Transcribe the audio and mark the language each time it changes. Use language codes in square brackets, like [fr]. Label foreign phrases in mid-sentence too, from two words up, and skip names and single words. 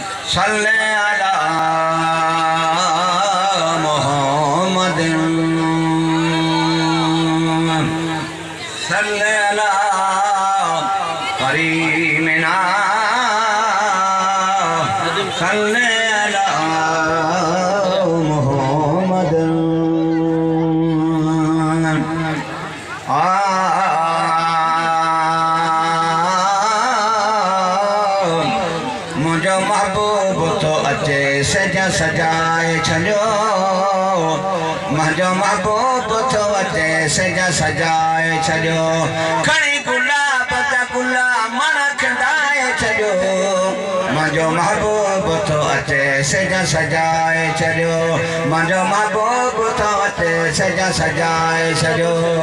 [ar] صل على محمد صل على كريمنا صل على محمد [sd] मुझो महबूब तो अचे सजा सजाए छो मुझो महबूब तो अचे सजा सजाए छो खणी गुलाब जा गुला मन खंडाए छो मुझो महबूब तो अचे सजा सजाए छो मुझो महबूब तो अचे सजा सजाए छो